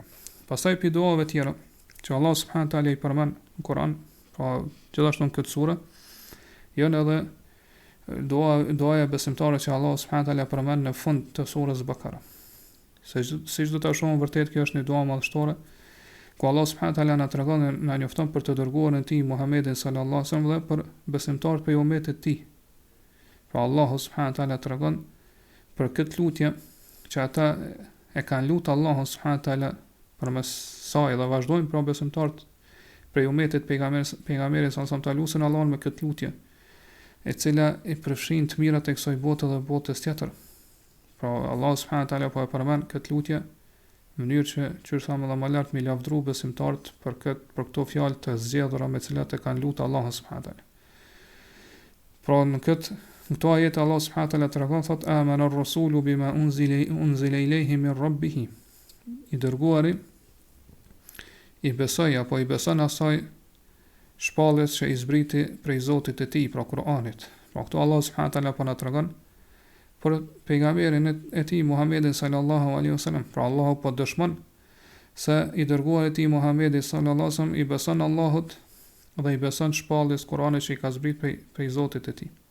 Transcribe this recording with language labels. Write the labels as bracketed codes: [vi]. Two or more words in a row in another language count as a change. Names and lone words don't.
[sq] Pastaj pi duave tjera që Allahu [ar] سبحانه وتعالى [sq] i përmend në Kuran, pra gjithashtu në këtë sure, janë edhe doja besimtare që Allah [ar] سبحانه وتعالى [sq] përmend në fund të surës Bakara. Siç do ta shohim vërtet kjo është një dua madhështore, ku Allah [ar] سبحانه وتعالى [sq] na tregon, na njofton për të dërguarin e tij Muhammedin [ar] صلى الله عليه وسلم [sq] dhe për besimtarët për umetin e tij. Pra Allahu [ar] سبحانه وتعالى [sq] tregon për këtë lutje që ata e kanë lutur Allahun [ar] سبحانه وتعالى [sq] përmes saj dhe vazhdojnë pra besimtarët për umetit pejgamberit [ar] صلى الله عليه وسلم [sq] ta lutin Allahun me këtë lutje, e cila i përfshin të mirat e kësaj bote dhe botës tjetër. Pra Allah [ar] سبحانه وتعالى [sq] po e përmend këtë lutje në mënyrë që thamë edhe më lart me lavdëru besimtarët për këto fjalë të zgjedhura me të cilat e kanë lutur Allahun [ar] سبحانه وتعالى. [sq] Pra në këto ajete Allah [ar] سبحانه وتعالى [sq] tregon thot [ar] آمن الرسول بما أنزل إليه من ربه. [sq] I dërguari i besoi apo i beson asaj shpalljes që i zbriti prej Zotit e tij, pra Kuranit. Pra këto Allah [ar] سبحانه وتعالى [sq] po na tregon për pejgamberin e tij Muhammedin [ar] صلى الله عليه وسلم. [sq] Pra Allahu po dëshmon se i dërguari i tij Muhammedi [ar] صلى الله عليه وسلم [sq] i beson Allahut dhe i beson shpalljes Kuranit që i ka zbrit prej Zotit e tij.